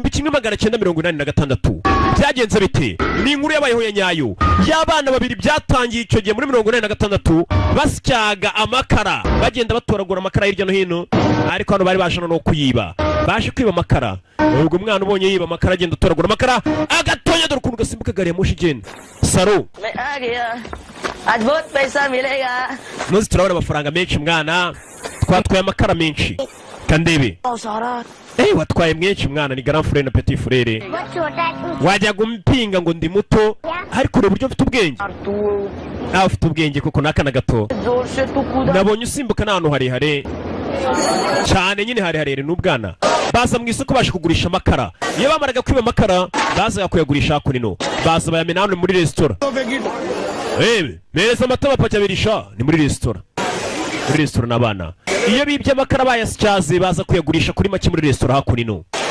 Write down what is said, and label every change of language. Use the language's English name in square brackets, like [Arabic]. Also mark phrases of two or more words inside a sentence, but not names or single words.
[Kinyarwanda] 1986 byagenze bite ni inkuru yabayeho ya nyayo y'abana babiri byatangiye icyo gihe muri 1986 basyaga amakara bagenda batoragura amakara hirya no hino ariko hano bari bashana no kuyiba baje kwiba amakara ubwo umwana ubonye yiba amakara agenda atoragura amakara agatonya dore ukuntu gasimbuka gari ya moshi igenda Saro [Hindi] आज बहुत पैसा मिलेगा [Kinyarwanda] Nuzi turabona amafaranga menshi mwana twatwaye amakara menshi kandebe watwaye menshi mwana ni [French] grand frère [Kinyarwanda] na [French] petit frère [Kinyarwanda] wajya gumpinga ngo ndi muto ariko ure buryo mfite ubwenge ufite ubwenge kuko nakana gato nabonye usimbuka n'ahantu harehare cyane nyine harehare n'ubwana baza mu isoko baje kugurisha amakara iyo bamaraga kwiba amakara baza kuyagurisha hakurino baza bayamena hano muri restaurant mereza amata bapajya birisha ni muri restaurant n'abana iyo bibye amakara bayasyaze baza kuyagurisha kuri make muri resitora hakuno.